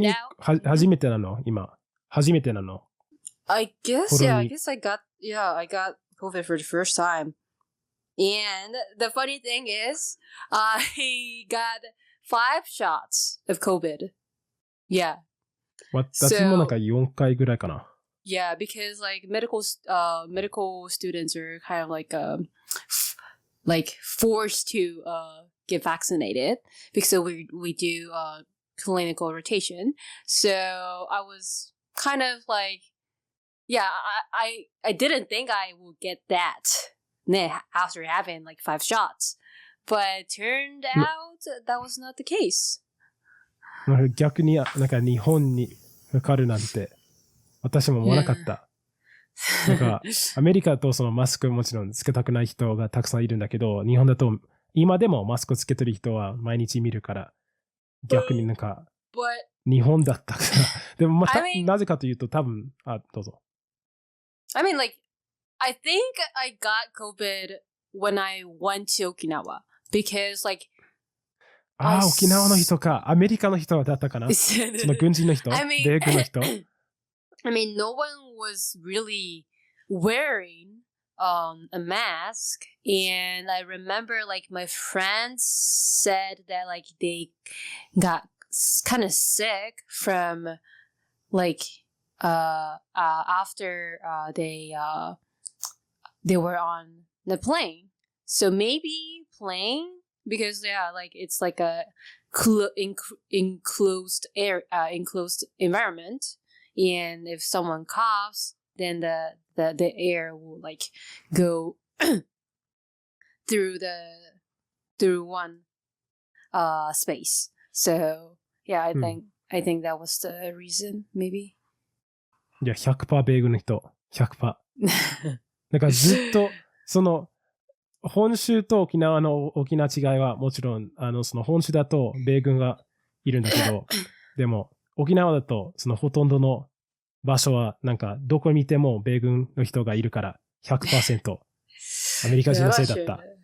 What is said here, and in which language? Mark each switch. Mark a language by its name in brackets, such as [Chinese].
[English] turned out [Japanese] 初めてなの今。初めてなの [English] I guess, [Japanese] コロ [English] yeah, I [Japanese] ナ [English] guess I got COVID for the first time. And the funny thing is, I got 5 shots of COVID. Yeah. [Japanese] 私もなんか4回ぐらいかな。 [English] Yeah, because like medical students are kind of like forced to get vaccinated because we do clinical rotation. So I was kind of like, yeah, I didn't think I would get that after having like 5 shots, but it turned out that was not the case. [Japanese] 逆になんか日本にかかるなんて私も思わなかった。なんかアメリカだとそのマスクもちろんつけたくない人がたくさんいるんだけど、日本だと今でもマスクつけてる人は毎日見るから逆になんか日本だったから。でもまたなぜかというと多分どうぞ。 [English] I mean, like, I think I got COVID when I went to Okinawa because, like, [Japanese] 沖縄の人か。アメリカの人だったかなその軍人の人 [English] I mean, [Japanese] 米軍の人 [English] I mean, no one was really wearing a mask. And I remember, like, my friends said that, like, they got kind of sick from, like, after they were on the plane. So maybe plane because yeah, like it's like a enclosed environment, and if someone coughs, then the air will like go through one space. So yeah, I think that was the reason maybe. [Japanese] いや、100% 米軍の人。100%。だからずっと、その、本州と沖縄の大きな違いは、もちろん、その本州だと米軍がいるんだけど、でも、沖縄だと、そのほとんどの場所は、なんか、どこに見ても米軍の人がいるから、100% アメリカ人のせいだった。